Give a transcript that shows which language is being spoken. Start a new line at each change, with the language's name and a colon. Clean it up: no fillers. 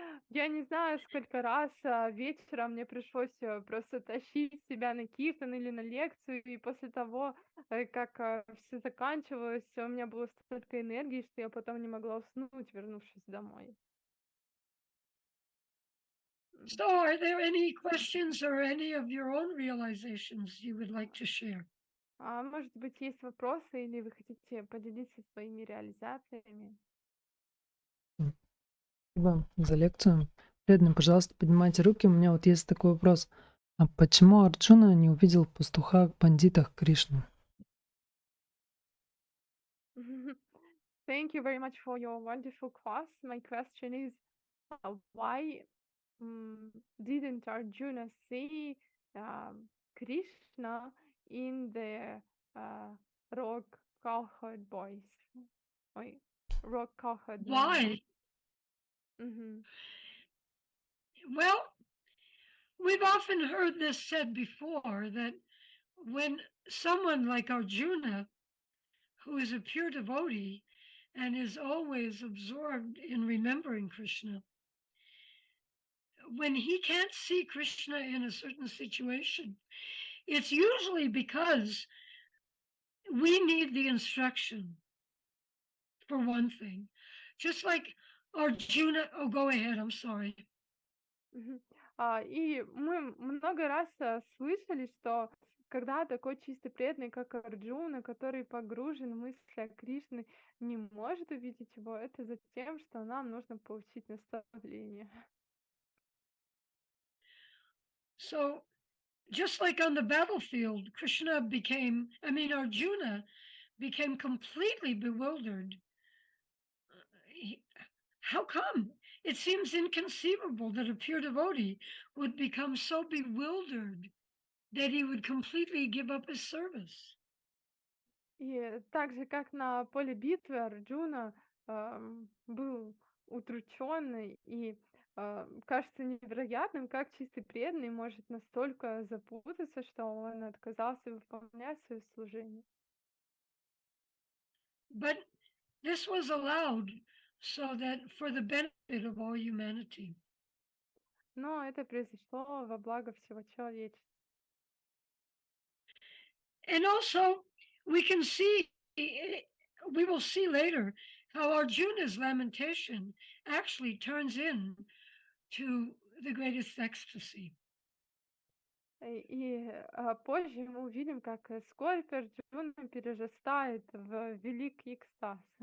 Russian: Я не знаю, сколько раз, вечером мне пришлось, просто тащить себя на киртан или на лекцию, и после того, как, всё заканчивалось, у меня было столько энергии, что я потом не могла уснуть, вернувшись домой. М.
English: So, are there any questions or any of your own realizations you would like to share?
Russian: А может быть, есть вопросы или вы хотите поделиться своими реализациями? Спасибо за лекцию. Преданные, пожалуйста, поднимайте руки. У меня вот есть такой вопрос. А почему Арджуна не увидел в пастухах-бандитах Кришну?
English: Thank you very much for your wonderful class. My question is, why didn't Arjuna see Krishna in the uh, rock cowherd boys?
Russian: Ой,
English: rock cowherd men. Why? Мгм. Well, we've often heard this said before that when someone like Arjuna, who is a pure devotee and is always absorbed in remembering Krishna, when he can't see Krishna in a certain situation, it's usually because we need the instruction, for one thing. Just like Arjuna, oh, go ahead, I'm sorry. Мгм.
Russian: И мы много раз слышали, что когда такой чистый преданный, как Арджуна, который погружен в мысли о Кришне, не может увидеть его, это за тем, что нам нужно получить наставление.
English: So, just like on the battlefield, Arjuna became completely bewildered. He- How come? It seems inconceivable that a pure devotee would become so bewildered that he would completely give up his service.
Russian: И так же, как на поле битвы, Арджуна был удрученный и кажется невероятным, как чистый преданный может настолько запутаться, что он отказался выполнять свое служение.
English: But this was allowed so that for the benefit of all humanity.
Russian: Но это произошло во благо всего человечества.
English: And also, we can see, we will see later how Arjuna's lamentation actually turns in to the greatest ecstasy.
Russian: Позже мы увидим, как скорбь Арджуна перерастает в великий экстаз.